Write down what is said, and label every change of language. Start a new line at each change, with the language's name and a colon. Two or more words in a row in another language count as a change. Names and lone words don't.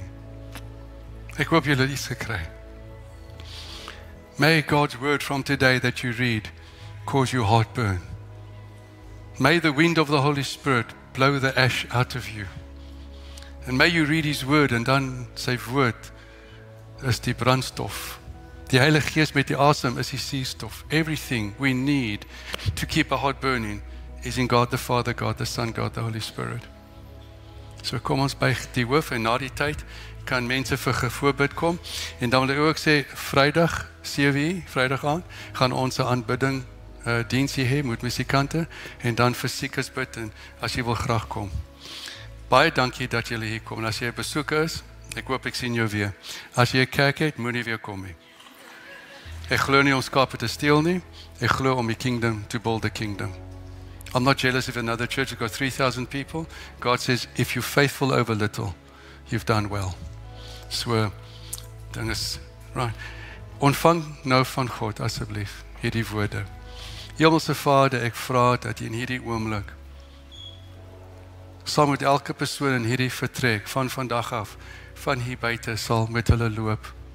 Afrikaans: Ek hoop julle het iets gekry.
English: May God's word from today that you read cause your heart burn. May the wind of the Holy Spirit blow the ash out of you. And may you read his word
Afrikaans: en dan sy woord is die brandstof. Die Heilige Gees met die asem is die suurstof.
English: Everything we need to keep our heart burning is in God the Father, God the Son, God the Holy Spirit.
Afrikaans: So kom ons by die hoof en na die tyd kan mense vir voorbid kom. En dan wil ek ook sê, Vrydag, 7:00, Vrydag aand, gaan ons 'n aanbidding diensie hê met musikante en dan vir siekes bid en as jy wil graag kom. Baie dankie dat julle hier kom. En as jy 'n besoeker is, ek hoop ek sien jou weer. As jy 'n kerk het, moenie weer kom nie. Ek glo nie om skape te steel nie. Ek glo om die kingdom
English: to build the kingdom. I'm not jealous if another church has got 3,000 people. God says, if you're faithful over little, you've done well.
Afrikaans: So, dan is, right. Ontvang nou van God, asseblief, hierdie woorde. Hemelse Vader, ek vra dat jy in hierdie oomblik, saam met elke persoon in hierdie vertrek, van vandag af, van hier buite sal met hulle loop.